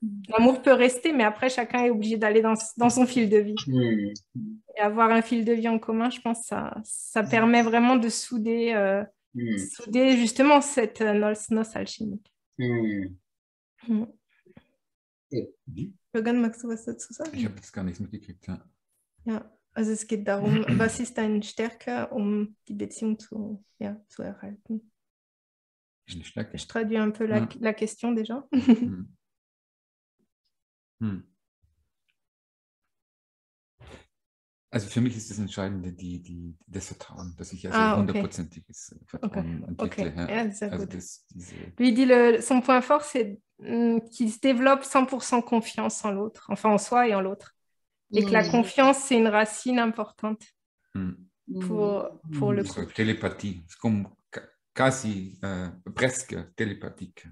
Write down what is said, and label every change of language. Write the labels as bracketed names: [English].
[French] L'amour peut rester, mais après, chacun est obligé d'aller dans son fil de vie. Et avoir un fil de vie en commun, je pense que ça permet vraiment de souder justement cette noce alchimique. [German] Jürgen, magst du was dazu sagen? Ich habe das gar nichts mitgekriegt, ja. Ja, also es geht darum, was ist deine Stärke, die Beziehung zu erhalten? Eine Stärke. [French] Je traduis un peu la question déjà. [German] Also für mich ist das Entscheidende das Vertrauen, dass ich also hundertprozentiges Vertrauen entwickle. Okay. Ja, sehr also gut. [French] Lui, il dit son point fort, c'est qu'il se développe 100% confiance en l'autre, enfin en soi et en l'autre. Et que la confiance, c'est une racine importante pour le couple. Télépathie, c'est comme quasi presque télépathique.